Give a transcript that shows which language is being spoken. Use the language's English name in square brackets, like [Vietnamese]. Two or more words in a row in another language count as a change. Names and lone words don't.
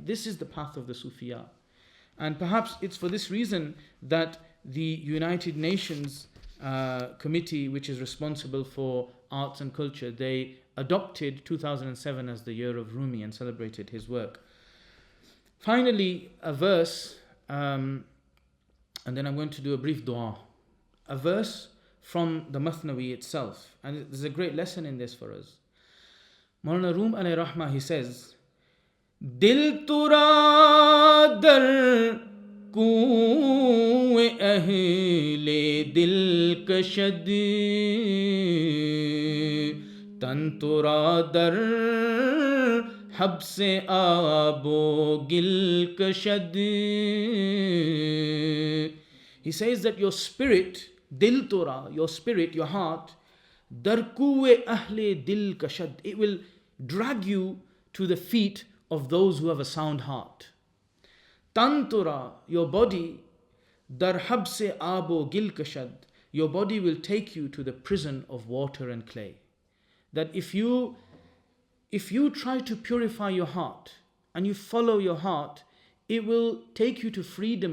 [English] This is the path of the Sufiya. And perhaps it's for this reason that the United Nations committee, which is responsible for arts and culture, they adopted 2007 as the year of Rumi and celebrated his work. Finally, a verse, and then I'm going to do a brief dua. A verse from the Masnavi itself. And there's a great lesson in this for us. Mawlana Rum [Arabic] عليه رحمة, [English] he says, [Persian] دل ترا در کوی اهل دل کشد تن ترا در حبس آب و گل کشد. [English] He says that your spirit, [Persian] دل ترا, [English] your spirit, your heart, [Persian] در کوی اهل دل کشد, [English] it will drag you to the feet of those who have a sound heart. Tantura, your body, [Persian] در حبس آب و گل کشد, [English] your body will take you to the prison of water and clay. That if you try to purify your heart and you follow your heart, it will take you to freedom.